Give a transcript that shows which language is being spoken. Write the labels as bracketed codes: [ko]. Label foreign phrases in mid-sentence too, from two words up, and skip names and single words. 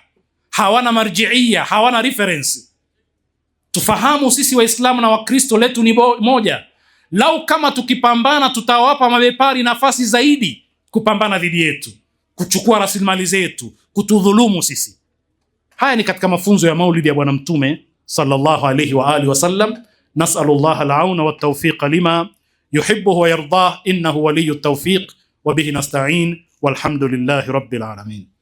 [sw] Hawana marjiia, hawana reference. Tufahamu sisi Waislamu na Wakristo letu ni moja. Lau kama tukipambana, tutawapa mabepari nafasi zaidi kupambana dhidi yetu, kuchukua rasilimali zetu, kutudhulumu sisi. Haya ni katika mafunzo ya maulidi ya Bwana Mtume [ar] صلى الله عليه وآله وسلم. نسأل الله العون والتوفيق لما يحبه ويرضاه إنه ولي التوفيق وبه نستعين والحمد لله رب العالمين.